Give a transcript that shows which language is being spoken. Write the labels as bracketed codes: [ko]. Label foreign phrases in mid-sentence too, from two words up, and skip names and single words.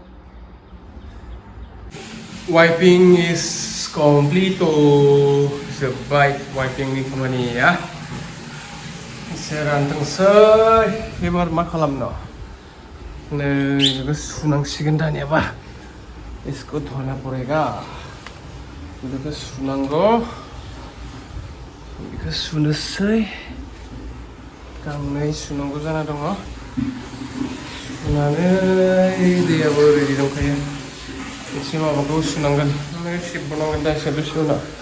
[en] wiping is complete [brx] जोब्बाय वाइपिंनि खामानिया एसे रानथोंसै एबार मा खालामनो नै बेखौ सुनांसिगोन दानियाबा [hi] इसको धोना पड़ेगा [brx] बेखौ सुनांगौ बेखौ सुनोसै गांनै सुनांगौ जाना दङ सुनानै दैयाबो रेडि दंखायो एसे माबाखौ सुनांगोन सिबबावनांगोन दा एसे दसे उनाव